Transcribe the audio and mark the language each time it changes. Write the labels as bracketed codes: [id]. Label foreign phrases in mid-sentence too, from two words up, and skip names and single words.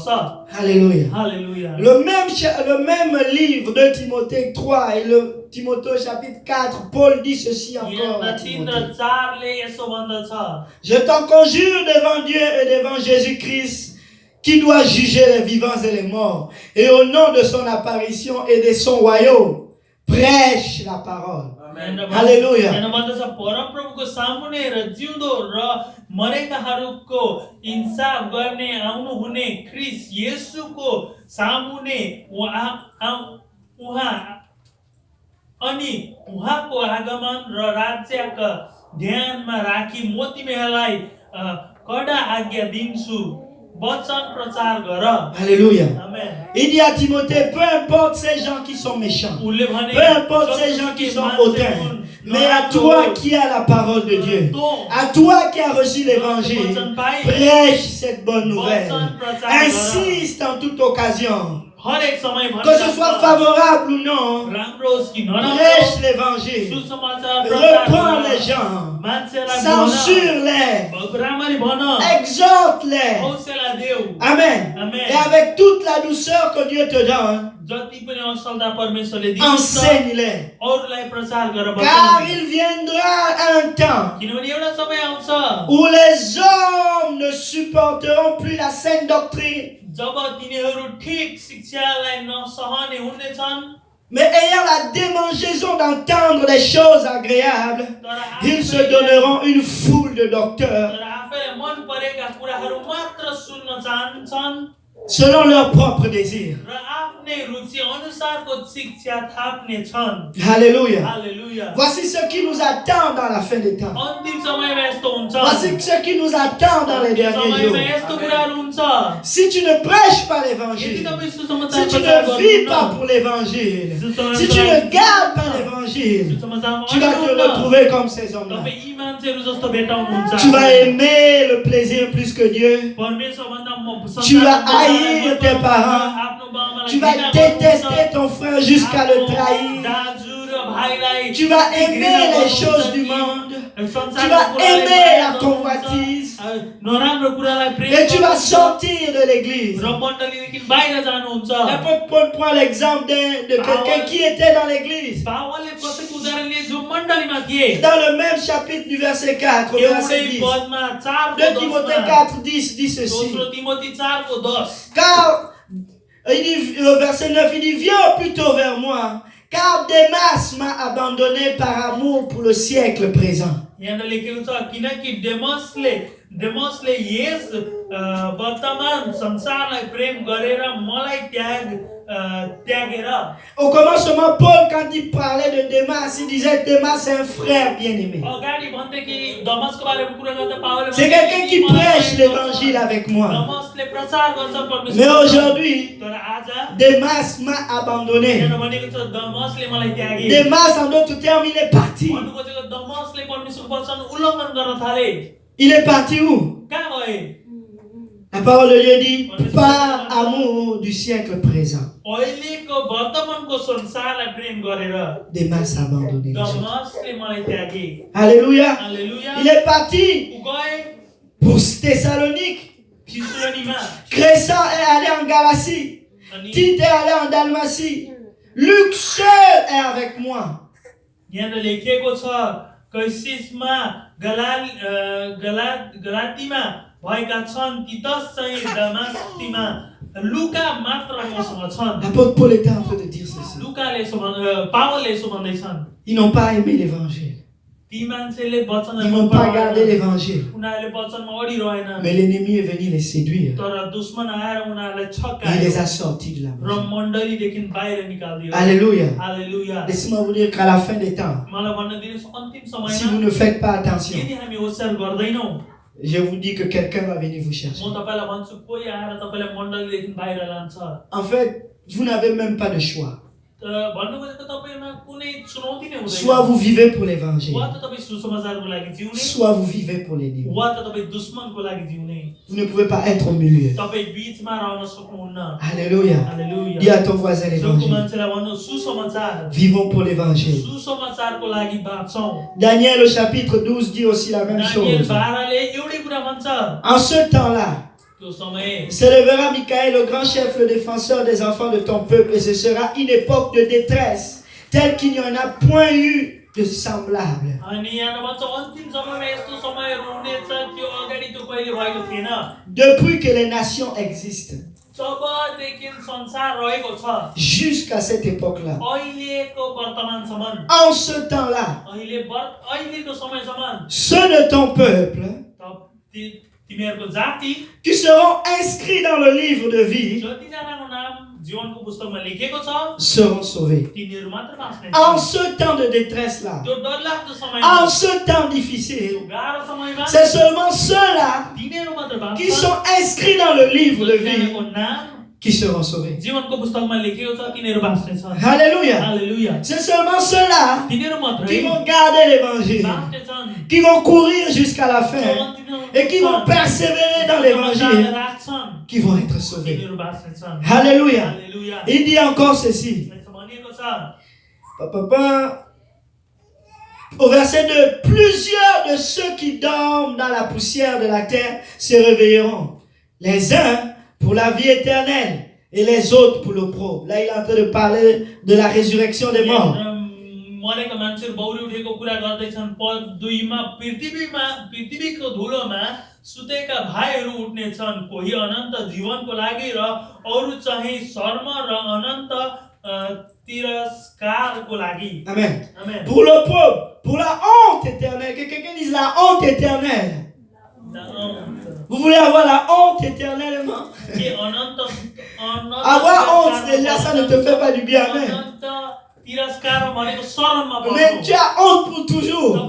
[fr] Alléluia. [ne] हालेलुया [fr] Le même livre de Timothée 3 et le Timothée chapitre 4, Paul dit ceci encore [ne] यहाँ [fr] à 3 Timothée. [ne] र 4ले यसो भन्दछ [fr] Je t'en conjure devant Dieu et devant Jésus-Christ, qui doit juger les vivants et les morts, et au nom de son apparition et de son royaume, prêche la parole. Alléluia. [ne] यहाँ भन्दछ परमप्रभुको सामुने र जिउँदो र मरेकाहरूको इन्साफ गर्ने आउनुहुने ख्रीष्ट येशूको सामुने उहाँ अनि उहाँको आगमन र राज्यका ध्यानमा राखी म तिमीहरूलाई कडा आज्ञा दिन्छु वचन प्रचार गर। [fr] Alléluia. [ne] आमेन। [fr] Il dit à Timothée, peu importe ces gens qui sont méchants, [ne] उसले भने [fr] peu importe ces gens qui sont hautains, mais à toi qui as la parole de Dieu, à toi qui as reçu l'évangile, prêche cette bonne nouvelle. Insiste en toute occasion. [ne] हरेक समय [fr] Que ce soit favorable ou non, [ne] राम्रो होस् कि नराम्रो [fr] prêche l'évangile. [ne] सुसमाचार प्रचार [fr] Reprends [ne] गर। [fr] les gens. [ne] मान्छेलाई [fr] Censure-les. [ne] राम्ररी भन [fr] Exhorte-les. [ne] हौसला देऊ। [fr] Amen. Amen. Et avec toute la douceur que Dieu te donne, [ne] जति पनि असल परमेश्वरले दिनुहुन्छ [fr] enseigne-les. [ne] अरूलाई प्रचार गर [fr] Car [ne] बताउनु। [fr] il viendra un temps [ne] किनभने एउटा समय आउँछ [fr] où les hommes ne supporteront plus la saine doctrine, [ne] जब तिनीहरू ठीक शिक्षालाई नसहने हुनेछन् [fr] mais ayant la démangeaison d'entendre des choses agréables, ils se donneront une foule de docteurs [ne] तर आफैलाई मन परेका कुराहरू मात्र सुन्न चाहन्छन् [fr] selon leurs propres désirs. [ne] र आफ्नै रुचि अनुसारको शिक्षा थाप्ने छन्। [fr] Alléluia. [ne] हालेलुया। [fr] Voici ce qui nous attend dans la fin des temps. [ne] अन्तिम समयमा यस्तो हुन्छ। [fr] Voici ce qui nous attend dans les derniers jours. [ne] समयमा यस्तो कुराहरू हुन्छ। [fr] Si tu ne prêches pas [ne] यदि [fr] l'évangile, [ne] तपाईँ सुसमाचार [fr] si tu [ne] प्रचार [fr] ne vis pas [ne] गर्नुहुन्न, [fr] pour l'évangile, [ne] सुसमाचार [fr] si tu ne gardes pas l'évangile, [ne] सुसमाचारमा [fr] tu vas te [ne] अडिनुहुन्न, [fr] retrouver comme ces hommes-là. [ne] तपाईँ यी मान्छेहरू जस्तो भेटाउनुहुन्छ। [fr] Tu vas aimer le plaisir plus que Dieu. [ne] परमेश्वरभन्दा म [fr] Tu vas haïr tes parents. Tu vas détester ton frère jusqu'à le trahir. Tu vas aimer les choses du monde. Tu vas aimer la convoitise. Et tu vas sortir de l'église. L'apôtre Paul prend l'exemple de quelqu'un qui était dans l'église. Dans le même chapitre du verset 4, au verset 10. 2 Timothée 4, 10 dit ceci. Car, il dit, au verset 9, il dit, viens plutôt vers moi, car Démas m'a abandonné par amour pour le siècle présent. [ne] यहाँ लेखेको छ किनकि डेमसले यस वर्तमान संसारलाई प्रेम गरेर मलाई त्यागेर। [fr] Au commencement, Paul, quand il parlait de Démas, il disait Démas c'est un frère bien-aimé. [ne] अगाडि भन्थे कि दमसको बारेमा कुरा गर्दा पावलले [fr] C'est quelqu'un qui prêche l'évangile avec moi. [ne] दमसले प्रचार गर्छ परमेश्वर। [fr] Mais aujourd'hui, [ne] तर आज [fr] Démas m'a abandonné. [ne] यहाँ भनेको छ दमसले मलाई त्यागे। [fr] Démas, en d'autres termes, il est parti. [ne] भन्नु खोजेको दमसले परमेश्वरको वचन उल्लङ्घन गर्न थाले। [fr] Il est parti où? [ne] कहाँ गए? [fr] La parole de Dieu dit, par amour du siècle présent. [ne] अहिलेको वर्तमानको संसारलाई प्रेम गरेर [fr] Démas a abandonné. [ne] दमसले मलाई त्यागे। [fr] Alléluia. [ne] हालेलुया। [fr] Il est parti [ne] उ गए [fr] pour Thessalonique. [ne] थिस्सलुनीमा [fr] Crescent est allé en Galatie. [ne] अनि [fr] Tite est allé en Dalmatie. Luc seul est avec moi. [ne] यहाँ लेखिएको छ कैसिसमा गलातीमा भएका छन् तीतस चाहिँ दमास्तीमा लुका मात्र मसँग छन्। [fr] L'apôtre Paul était en train de dire ceci. [ne] लुकाले पावलले यसो भन्दैछन् [fr] Ils n'ont pas aimé l'évangile. [ne] ती मान्छेले वचन [fr] Ils n'ont pas gardé l'évangile. [ne] उनीहरूले वचनमा अडिरहेन [fr] Mais l'ennemi est venu les séduire. [ne] तर दुश्मन आएर उनीहरूलाई [fr] Et il [ne] छक्कायो [fr] les a sortis de la [ne] र [fr] maison. [ne] मण्डलीदेखि बाहिर निकाल्दियो। [fr] Alléluia. [ne] हालेलुया। [fr] Laissez-moi vous dire qu'à la fin des temps, [ne] मलाई भन्न दिनुहोस् अन्तिम [fr] si vous [ne] समयमा [fr] ne faites pas attention, [ne] यदि हामी होसियार गर्दैनौँ [fr] je vous dis que quelqu'un va venir vous chercher. [ne] म तपाईलाई भन्छु कोही आएर तपाईलाई मण्डलीदेखि बाहिर लान्छ। [fr] En fait, vous n'avez même pas de choix. [ne] भन्नु खोजेको तपाईमा कुनै चुनौती नै हुँदैन। [fr] Soit vous vivez pour l'évangile, [ne] वा त तपाईँ सुसमाचारको लागि जिउने [fr] soit vous vivez pour l'ennemi. [ne] वा त तपाईँ दुश्मनको लागि जिउने। [fr] Vous ne pouvez pas être au milieu. [ne] तपाईँ बीचमा रहन सक्नुहुन्न। [fr] Alléluia. [ne] हालेलुया। [fr] Dis à ton voisin [ne] जोको [fr] l'évangile. [ne] मान्छेलाई भन्नु सुसमाचार [fr] Vivons pour l'évangile. [ne] सुसमाचारको लागि बाँच्छौँ। [fr] Daniel au chapitre 12 dit aussi la même [ne] दानिएल [fr] chose. [ne] 12ले एउटै कुरा भन्छ। [fr] En ce temps-là, [ne] त्यो समय [fr] s'élèvera Michaël, le grand chef, le défenseur des enfants de ton peuple, et ce sera une époque de détresse tel qu'il n'y en a point eu de semblable. [ne] अनि यहाँ भन्छ अन्तिम समयमा यस्तो समयहरू हुनेछ त्यो अगाडि त्यो कहिले भएको थिएन [fr] Depuis que les nations existent, [ne] जबदेखि संसार रहेको छ [fr] jusqu'à cette époque-là, [ne] अहिलेको वर्तमानसम्म [fr] en ce temps-là, [ne] अहिलेको समयसम्म [fr] ceux de ton peuple [ne] तिमीहरूको जाति [fr] qui seront inscrits dans le livre de vie [ne] जतिजनाको नाम जीवनको पुस्तकमा लेखेको छ [fr] seront sauvés. [ne] तिनीहरू मात्र बाँच्ने [fr] En ce temps de détresse-là, [ne] त्यो डरलाग्दो समयमा [fr] en ce temps difficile, [ne] गाह्रो समयमा [fr] c'est seulement ceux-là [ne] तिनीहरू मात्र [fr] qui [ne] बाँच्छ [fr] sont inscrits dans le livre de vie [ne] जतिजनाको नाम [fr] qui seront sauvés. [ne] जीवनको पुस्तकमा लेखेको छ तिनीहरू बाँच्नेछन् [fr] Alléluia. [ne] हालेलुया [fr] C'est seulement ceux-là [ne] तिनीहरू मात्रै [fr] qui vont garder l'évangile, [ne] बाँच्नेछन् [fr] qui vont courir jusqu'à la fin et qui vont persévérer dans l'évangile, [ne] राख्छन् [fr] qui vont être sauvés. [ne] तिनीहरू बाँच्नेछन् [fr] Alléluia. [ne] हालेलुया [fr] Il dit encore ceci. [ne] यसो भनिएको छ [fr] Au verset 2, plusieurs de ceux qui dorment dans la poussière de la terre se réveilleront. Les uns pour la vie éternelle et les autres pour l'opprobre. Là, il est en train de parler de la résurrection des morts. [ne] मरेका मान्छेहरू बौरी उठेको कुरा गर्दैछन् पद 2 मा पृथ्वीको धुलोमा सुतेका भाइहरू उठ्नेछन् कोही अनन्त जीवनको लागि र अरू चाहिँ शर्म र अनन्त तिरस्कारको लागि [fr] Amen. [ne] आमेन [fr] Pour l'opprobre, pour la honte éternelle. Que quelqu'un dise la honte éternelle. Vous voulez avoir la honte éternellement? Avoir honte, déjà, ça ne te fait pas du bien. Amen. Mais tu as honte pour toujours.